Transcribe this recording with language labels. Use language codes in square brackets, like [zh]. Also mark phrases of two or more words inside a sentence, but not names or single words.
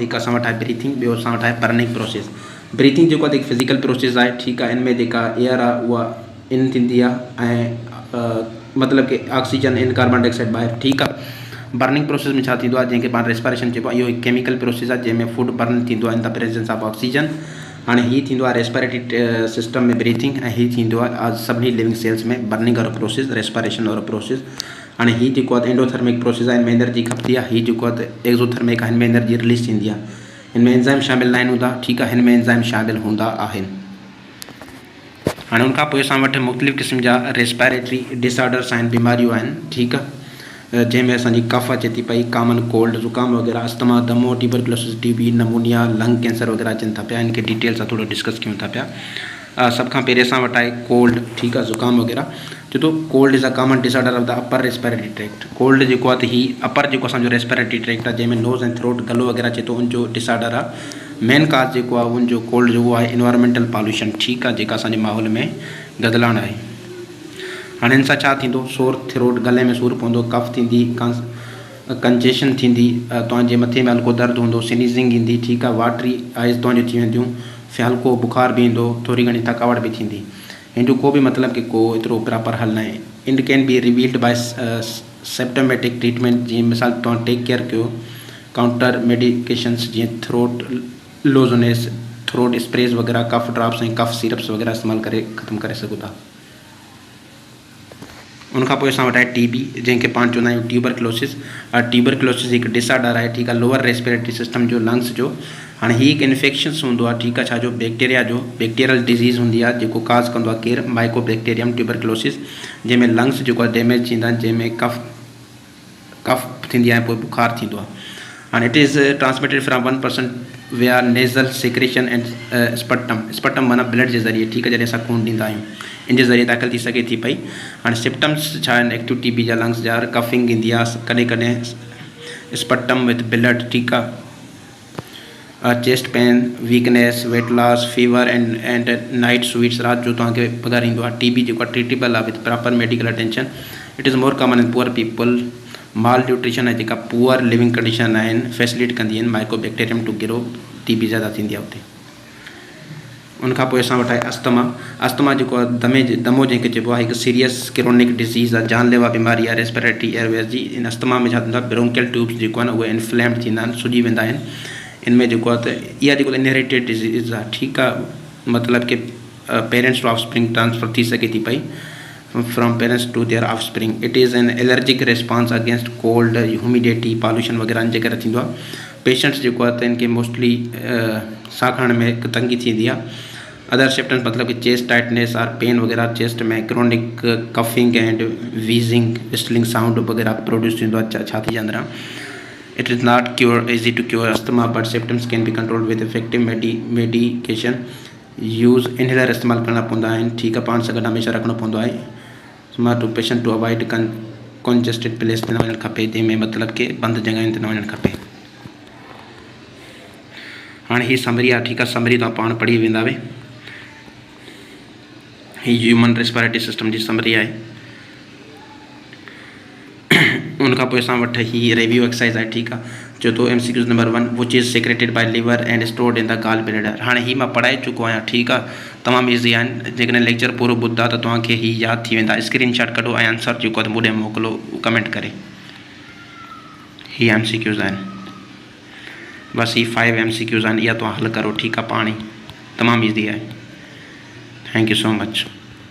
[sd] हिकु असां वटि आहे ब्रीथिंग, ॿियो असां वटि आहे [en] burning process. [sd] ब्रीथिंग जेको आहे हिकु [en] physical process [sd] आहे, ठीकु आहे। इन में जेका एयर आहे उहा इन थींदी आहे ऐं मतिलबु कि [en] oxygen in, carbon dioxide [sd] ॿाहिरि, ठीकु आहे। [en] burning process [sd] में छा थींदो आहे, जंहिंखे पाण रेस्पिरेशन चइबो आहे, इहो हिकु [en] chemical process [sd] आहे जंहिंमें [en] food burn [sd] थींदो आहे [en] in the presence of oxygen. [sd] हाणे हीअ थींदो आहे [en] respiratory system [sd] में ब्रीथिंग, ऐं हीअ थींदो आहे सभिनी [en] living cells [sd] में बर्निंग वारो प्रोसेस, रेस्पिरेशन वारो प्रोसेस। हाणे हीअ जेको आहे [en] endothermic process [sd] आहे, हिन में एनर्जी खपंदी आहे। हीअ जेको आहे एक्ज़ोथर्मिक आहे, हिन में [en] energy release [sd] थींदी आहे। हिन में एंजाइम शामिल न आहिनि हूंदा, ठीकु आहे। हिन में एंजाइम शामिल हूंदा आहिनि। हाणे उनखां पोइ असां वटि मुख़्तलिफ़ क़िस्म जा [en] respiratory disorders [sd] आहिनि, बीमारियूं आहिनि, ठीकु आहे। जंहिंमें असांजी कफ अचे थी पई, [en] common cold, [sd] ज़ुकाम वग़ैरह, अस्थमा, दमो, ट्यूबरकुलोसिस, टीबी, नमूनिया, [en] lung cancer [sd] वग़ैरह अचनि था पिया। इनखे डिटेल सां थोरो डिस्कस कयूं था पिया। सभ खां पहिरीं असां वटि आहे कोल्ड, ठीकु आहे, ज़ुकाम वग़ैरह। छो तो [en] cold is a common disorder of the upper respiratory tract. [sd] कोल्ड जेको आहे त ही अपर जेको असांजो [en] respiratory tract [sd] आहे, जंहिंमें नोज़ ऐं थ्रोट, गलो वग़ैरह अचे थो, उनजो डिसऑर्डर आहे। [en] main cause [sd] जेको आहे उनजो कोल्ड जो आहे [en] environmental pollution, [sd] ठीकु आहे, जेका असांजे माहौल में गदलाइण आहे। हाणे हिन सां छा थींदो, [en] sore throat, [sd] गले में सूरु पवंदो, कफ थींदी, कंजेशन थींदी, तव्हांजे मथे में हल्को दर्द हूंदो, स्नीज़िंग ईंदी, ठीकु आहे, [en] watery eyes [sd] तव्हांजो थी वेंदियूं, हल्को बुखार बि ईंदो, थोरी घणी थकावट बि थींदी। हिनजो को बि मतिलबु कि को एतिरो प्रॉपर हल न आहे। [en] It can be revealed by symptomatic treatment. [sd] जीअं मिसाल तव्हां [en] take care [sd] कयो [en] counter medications, [sd] जीअं [en] throat lozenges, throat sprays [sd] वग़ैरह, [en] cough drops [sd] ऐं [en] cough syrups [sd] वग़ैरह इस्तेमालु करे ख़तमु करे सघो था। उनखां पोइ असां वटि आहे टीबी, जंहिंखे पाण चवंदा आहियूं ट्यूबरकुलोसिस। ट्यूबरकुलोसिस हिकु डिसऑर्डर आहे, ठीकु आहे, [en] lower respiratory system [sd] जो, लंग्स जो। हाणे हीअ हिकु इन्फेक्शन्स हूंदो आहे, ठीकु आहे, छाजो, बैक्टीरिया जो, [en] bacterial disease [sd] हूंदी आहे, जेको काज़ कंदो आहे केरु, माइकोबैक्टीरियम ट्यूबरकुलोसिस, जंहिंमें लंग्स जेको आहे डैमेज थींदा आहिनि, जंहिंमें कफ थींदी आहे, पोइ बुखार थींदो आहे। हाणे [en] it is transmitted from 1% via nasal secretion and sputum [sd] माना ब्लड जे ज़रिए, ठीकु आहे, जॾहिं असां खून ॾींदा आहियूं, इन जे ज़रिए दाख़िल थी सघे थी पई। हाणे सिम्पटम्स छा आहिनि [en] active TB [sd] जा, लंग्स जा, कफिंग ईंदी आहे, कॾहिं कॾहिं [en] sputum with blood, [sd] ठीकु आहे, [en] chest pain, weakness, weight loss, fever and night sweats, [sd] रात जो तव्हांखे पघार ईंदो आहे। टीबी जेको आहे ट्रीटेबल आहे [en] with proper medical attention. It is more common in poor people. malnutrition [sd] ऐं जेका [en] poor living condition [sd] आहिनि फैसिलिट कंदी आहिनि माइकोबैक्टीरियम [en] to grow, [sd] टीबी ज़्यादा थींदी आहे उते। उनखां पोइ असां वटि आहे अस्थमा। अस्थमा जेको आहे दमो जंहिंखे चइबो आहे, हिकु [en] serious chronic disease [sd] आहे, जानलेवा बीमारी आहे [en] respiratory airways [sd] जी। इन अस्थमा में छा थींदो आहे, [en] bronchial tubes [sd] जेको आहे न उहे इन्फ्लेम्ड थींदा आहिनि, सुॼी वेंदा आहिनि। इनमें जेको आहे त इहा जेको [en] inherited disease [sd] आहे, ठीकु आहे, मतिलबु कि [en] parents to offspring transfer [sd] थी सघे थी पई, [en] from parents to their offspring. it is an allergic response against cold, humidity, pollution [sd] वग़ैरह जे करे थींदो आहे। पेशेंट्स जेको आहे त इनखे मोस्टली साह खणण में हिकु तंगी थींदी आहे। [en] other symptoms [sd] मतिलबु कि [en] chest tightness or pain [sd] वग़ैरह, चेस्ट में [en] chronic coughing and wheezing, whistling sound [sd] वग़ैरह प्रोड्यूस थींदो आहे छाती जे अंदरां। [en] It is not easy to cure asthma, but symptoms can be controlled with effective medication. Use inhaler [sd] इस्तेमालु करणा पवंदा आहिनि, ठीकु आहे, पाण सां गॾु हमेशह रखिणो पवंदो आहे। [en] smart to patient to avoid congested place [sd] ते न वञणु खपे, जंहिंमें मतिलबु कि बंदि जॻहियुनि ते न वञणु खपे। हाणे हीअ समरी आहे, ठीकु आहे, समरी तव्हां पाण पढ़ी वेंदा वे। हीअ ह्यूमन रेस्पिरेटरी सिस्टम जी समरी आहे। उनखां पोइ असां वटि ही [en] review exercise [sd] आहे, ठीकु आहे। चओ तो [en] MCQ number 1, which is secreted by liver and stored in the gall bladder. [sd] हाणे ही मां पढ़ाए चुको आहियां, ठीकु आहे, तमामु ईज़ी आहिनि। जेकॾहिं लेक्चर पूरो ॿुधा त तव्हांखे ही यादि थी वेंदा। स्क्रीनशॉट कढो ऐं आंसर जेको आहे मूं ॾे मोकिलो कमेंट करे। ही MCQs आहिनि, बसि ही 5 MCQs आहिनि, इहा तव्हां हल करो, ठीकु आहे, पाण ई तमामु ईज़ी आहे। [en] Thank you so much.